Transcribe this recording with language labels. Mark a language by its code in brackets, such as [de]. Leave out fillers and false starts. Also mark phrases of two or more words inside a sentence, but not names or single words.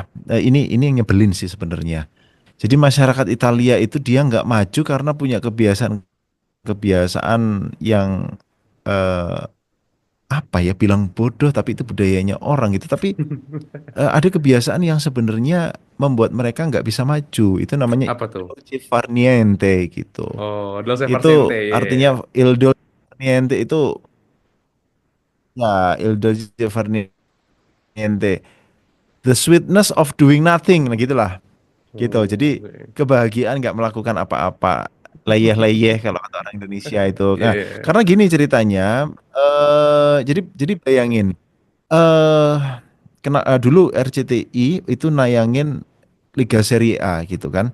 [id] Ini yang nyebelin sih sebenarnya. Jadi masyarakat Italia itu dia nggak maju karena punya kebiasaan kebiasaan yang eh, apa ya, bilang bodoh tapi itu budayanya orang gitu. Tapi ada kebiasaan yang sebenarnya membuat mereka nggak bisa maju. Itu namanya Apa tuh? [it] dolce far niente gitu. Oh, Dolce Far [id] Itu [it] Niente, ya. artinya il dolce far niente [id] itu ya [it] il dolce far niente, [en] the sweetness of doing nothing, [id] nah gitulah. Gitu. Oh, Jadi kebahagiaan nggak melakukan apa-apa, leyeh-leyeh kalau kata orang Indonesia itu. iya, Nah, iya, iya. karena gini ceritanya, jadi bayangin, dulu RCTI itu nayangin Liga Serie A gitu kan.